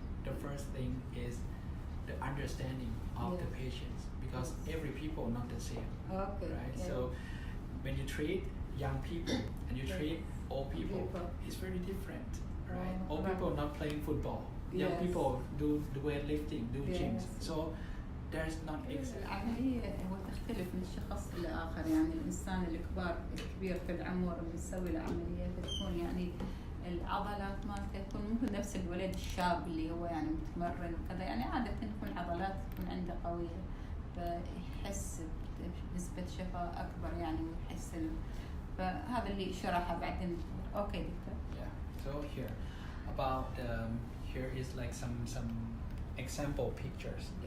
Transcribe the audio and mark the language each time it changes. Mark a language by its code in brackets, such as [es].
[en] The first thing is the understanding of the patients, because every people not the same, right? So when you treat young people and you treat old people, it's very different, right? Old people not playing football, young people do weightlifting, do gyms, so there's not exactly. [ar] العملية هو تختلف من شخص إلى آخر، يعني الإنسان الكبير في العمر بيسوي العملية تكون يعني العضلات مالته تكون مو نفس الولد الشاب اللي هو يعني متمرن وكذا، يعني عادة تكون عضلات تكون عنده قوية، فيحس بنسبة شفاء أكبر يعني ويحس فهذا اللي شرحه بعدين. [en] Okay, doctor. So here is like some example pictures.